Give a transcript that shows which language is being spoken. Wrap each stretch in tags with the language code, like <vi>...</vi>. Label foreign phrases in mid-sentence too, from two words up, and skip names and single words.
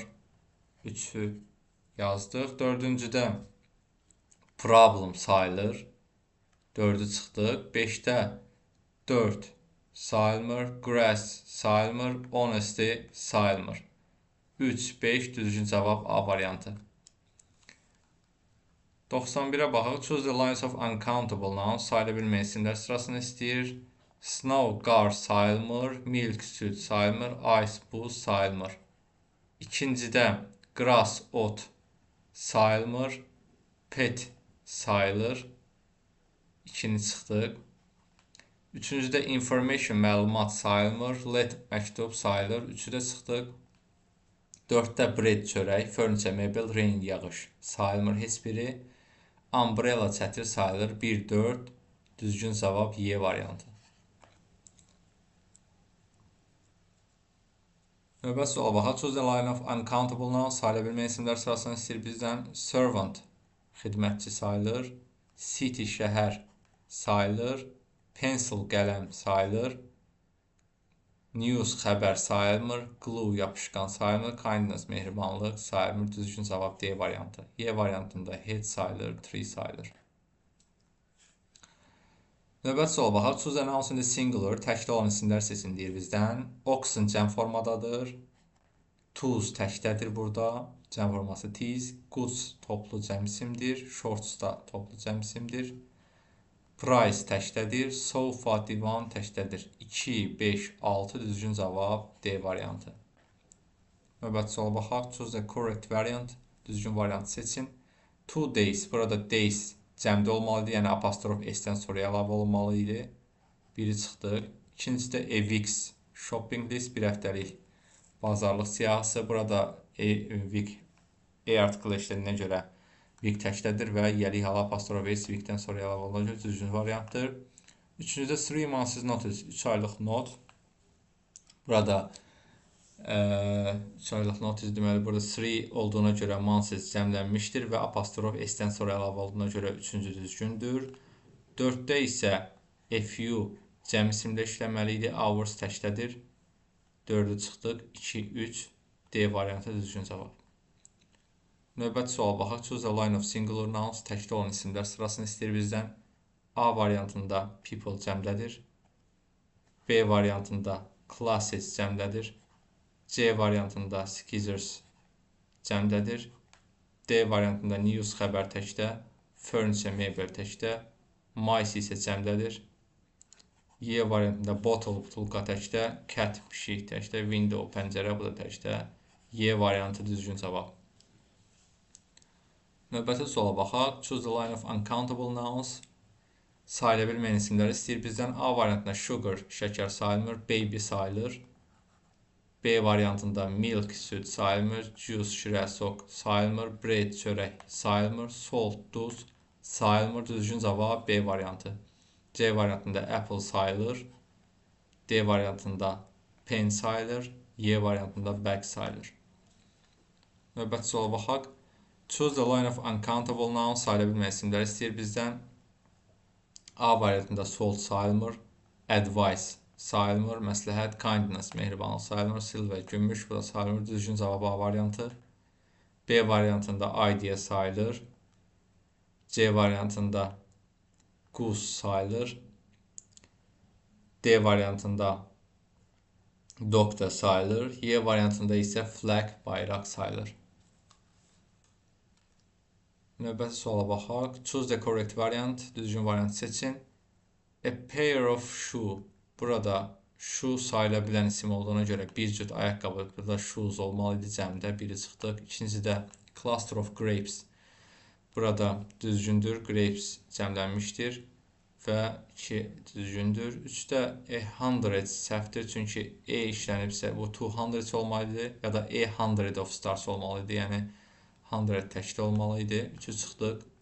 <az>3'ü yazdıq. 4-cüdə problem sayılır. 4'ü çıxdıq. 5'də 4 sayılmır. Grass sayılmır. Honesty sayılmır. 3, 5 düzgün cavab A variantı. 91'ə baxaq.</az> <en>Choose the lines of uncountable nouns.</en> <az>Sayıla bilməyən isimlər sırasını istəyir. Snow, qar sayılmır. Milk, süd sayılmır. Ice, buz sayılmır. İkincidə grass, ot sayılmır. Pet sayılır. 2'ni çıxdıq. Üçüncüdə information, məlumat sayılmır. Let, məktub sayılır. 3'ü də çıxdıq. 4'də bread, çörək. Furniture, mebel. Rain, yağış sayılmır heç biri. Umbrella, çətir sayılır. 1, 4 düzgün cavab Y variantı. Növbəti suala baxaq.</az> <en>Choose the line of uncountable nouns.</en> <az>Sayıla bilməyən isimlər sırasını istəyir bizdən. Servant, xidmətçi sayılır. City, şəhər sayılır. Pencil, qələm sayılır. News, xəbər sayılmır. Glue, yapışqan sayılmır. Kindness, mehribanlıq sayılmır. Düzgün cavab D variantı. Y variantında head sayılır, tree sayılır. Növbəti suala baxaq.</az> <en>Choose a noun in the singular.</en> <az>Təkdə olan isimlər seçin deyir bizdən. Oxen cəm formadadır. Tools təkdədir burada. Cəm forması teas. Goods toplu cəm isimdir. Shorts da toplu cəm isimdir. Price təkdədir. Sofa, divan təkdədir. 2, 5, 6 düzgün cavab D variantı. Növbəti suala baxaq.</az> <en>Choose the correct variant.</en> <az>Düzgün variantı seçin. 2 days. Burada days cəmdə olmalıdır. Yəni apostrof S-dən sonra əlavə olmalı idi. Biri çıxdıq. İkincisi də</az> <en>a week's shopping list.</en> <az>Bir həftəlik bazarlıq siyahısı. Burada week article işlədiyinə görə week təkdədir və yəlik hala apostrof S weekdən sonra əlavə olunacaq. Düzgün variantdır. Üçüncüdə 3</az> <en>months notice.</en> <az>3 aylıq not. Burada 3 aylıq notice deməli burada 3 olduğuna görə months cəmlənmişdir və apostrof S-dən sonra əlavə olduğuna görə 3-cü düzgündür. 4-də isə FU cəm isimlə işləməli idi. Hours təkdədir. 4'ü çıxdıq. 2, 3 D variantı düzgün cavab. Növbəti suala baxaq.</az> <en>Choose a line of singular nouns.</en> <az>Təkdə olan isimlər sırasını istəyir bizdən. A variantında people cəmdədir. B variantında classes cəmdədir. C variantında scissors cəmdədir. D variantında news xəbər təkdə. Furniture, mebel təkdə. Mice isə cəmdədir. Y variantında bottle, butulka təkdə. Cat, pişik təkdə. Window, pəncərə, bu da təkdə. Y variantı düzgün cavab. Növbəti suala baxaq.</az> <en>Choose the line of uncountable nouns.</en> <az>Sayıla bilməyən isimləri istəyir bizdən. A variantında sugar, şəkər sayılmır. Baby sayılır. B variantında milk, süd sayılmır. Juice, şirə, sok sayılmır. Bread, çörək sayılmır. Salt, duz sayılmır. Düzgün cavab B variantı. C variantında apple sayılır. D variantında pen sayılır. Y variantında bag sayılır. Növbəti suala baxaq.</az> <en>Choose the line of uncountable nouns.</en> <az>Sayıla bilməyən isimləri istəyir bizdən. A variantında salt sayılmır. Advice sayılmır. Məsləhət, kindness, mehribanlıq sayılmır. Silver, gümüş, bu da sayılmır. Düzgün cavab A variantı. B variantında idea sayılır. C variantında goose sayılır. D variantında doctor sayılır. Y variantında isə flag, bayraq sayılır. Növbəti suala baxaq.</az> <en>Choose the correct variant.</en> <az>Düzgün variantı seçin.</az> <en>A pair of shoe.</en> <az>Burada shoe sayıla bilən isim olduğuna görə bir cüt ayaqqabı, burada shoes olmalı idi cəmdə. Biri çıxdıq. İkincidə</az> <en>cluster of grapes.</en> <az>Burada düzgündür. Grapes cəmlənmişdir və 2 düzgündür. 3-də 100 səhvdir. Çünki E işlənibsə bu 200 olmalı idi ya da 100</az> <en>of stars</en> <az>olmalı idi. Yəni 100 təkdə olmalı idi. 3'ü çıxdıq.</az>